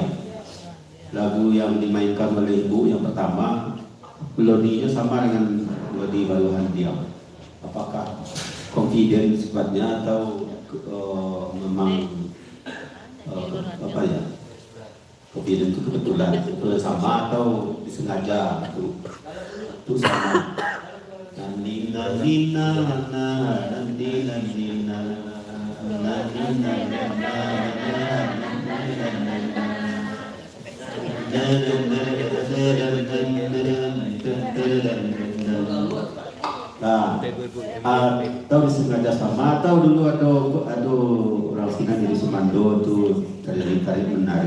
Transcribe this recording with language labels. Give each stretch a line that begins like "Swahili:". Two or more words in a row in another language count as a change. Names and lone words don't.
Indonesian: Lagu yang dimainkan oleh Ibu yang pertama melodinya sama dengan melodi Baruhan Tiang. Apakah confident sifatnya atau memang apa ya? Confident itu kebetulan sama atau disengaja itu sama. Nina nina na nina nina na nina atau disengaja sama atau dulu ada orang Cina jadi Sumando tuh tarik menarik.